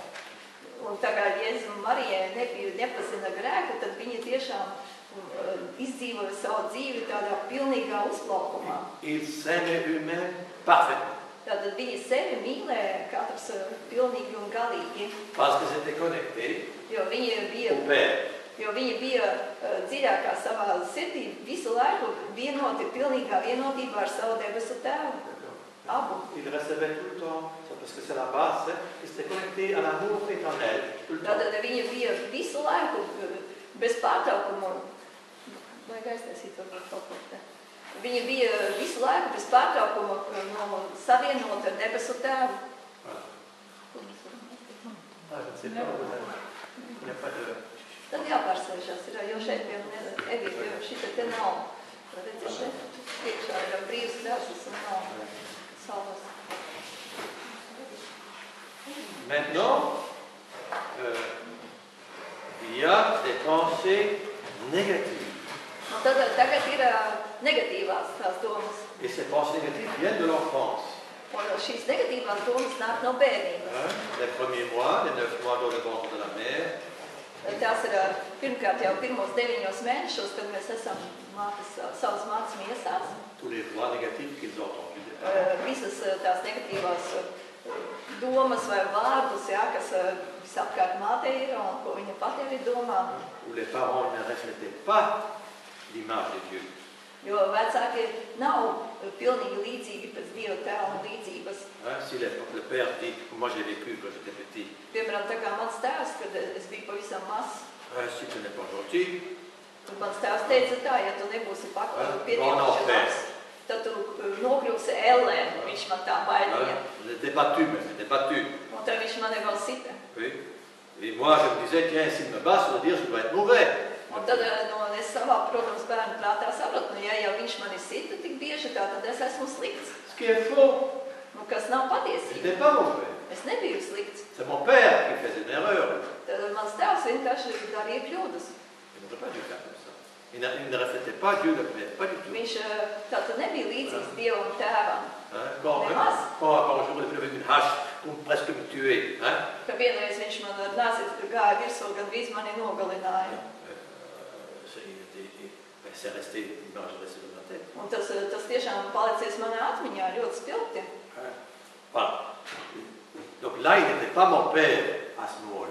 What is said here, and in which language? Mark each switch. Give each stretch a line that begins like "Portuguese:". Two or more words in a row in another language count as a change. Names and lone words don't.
Latvian: Un tā kā Jēzus un Marijai nepazina grēku, tad viņi tiešām izdzīvoja savu dzīvi tādā pilnīgā uzplaukumā.
French: Ils s'aimaient eux-mêmes parfaitement.
Latvian: Tātad viņi sevi mīlēja katrs pilnīgi un galīgi.
French: Parce qu'ils étaient connectés
Latvian: Jo
French: au Père.
Latvian: viņi bija dziļākā savā sirdī visu laiku vienoti, pilnīgā vienotībā ar savu debesu tēvu. Abu.
French: Ils recevaient tout le temps, parce que c'est la base, ils étaient connectés à l'amour éternel tout le temps.
Latvian: Tātad viņi bija visu laiku bez pārtraukumu. Vai aiztaisīt varbūt kaut ko te? Viņi bija visu laiku bez pārtraukumu savienot ar debesu tēvu.
French: Je ne sais pas, il n'y a pas de...
Latvian: Tad jāpārsēžās, jo šeit Evija, šita te nav. Redzi, šeit priekšā ir brīvs dēļas un nav savas.
French: Maintenant, il y a des pensées négatives.
Latvian: Un tad tagad ir negatīvās tās domas.
French: Et ces pensées négatives viennent de l'enfance.
Latvian: Un šīs negatīvās domas nāk no bērnības.
French: Les premiers mois, les 9 mois dans le ventre de la mère.
Latvian: Tās ir pirmkārt jau pirmos 9 mēnešos, kad mēs esam savas mātes miesās.
French: Tous les voix négatives qu'ils ont entendues.
Latvian: Visas tās negatīvās domas vai vārdus, jā, kas visapkārt mātei ir un ko viņa pati arī domā.
French: Où les parents ne reflétaient pas l'image de Dieu.
Latvian: Jo vecāki nav pilnīgi līdzīgi pēc Dieva tēla līdzības.
French: Si le père dit, moi j'ai vécu quand j'étais petit.
Latvian: Piemēram, tā kā mans tēvs, kad es biju pavisam mazs.
French: Si tu n'es pas gentil.
Latvian: Mans tēvs teica tā, ja tu nebūsi pietiekoši labs, tad tu nokļūsi ellē. Viņš man tā baidīja.
French: J'étais battu, mais j'étais battu.
Latvian: Un tad viņš mani
French: moi, je me disais, tiens, s'il me bat, ça veut dire que je dois être mauvais.
Latvian: Un tad es savā, protams, bērnu prātā sapratu, ja jau viņš mani sita tik bieži, tad es esmu slikts.
French: Ce qui est faux.
Latvian: Kas nav
French: Je
Latvian: patiesība.
French: n'étais pas mauvais.
Latvian: Es nebiju slikts.
French: C'est mon père qui faisait une erreur.
Latvian: Tad mans tēvs vienkārši darīja kļūdas.
French: Il n'aurait pas dû faire comme ça. Il ne reflétait pas Dieu le Père, pas du tout.
Latvian: Viņš tātad nebija līdzīgs Dievam tēvam.
French: Hein, quand un jour il est venu avec une hache pour presque me tuer. Hein?
Latvian: Ka vienreiz viņš man ar nāzi gāja virsū, gandrīz mani nogalināja.
French: C'est resté, l'image est restée dans ma tête.
Latvian: Un tas tiešām palicies manā atmiņā ļoti spilgti.
French: Voilà. Donc là, il n'était pas mon père à ce moment-là.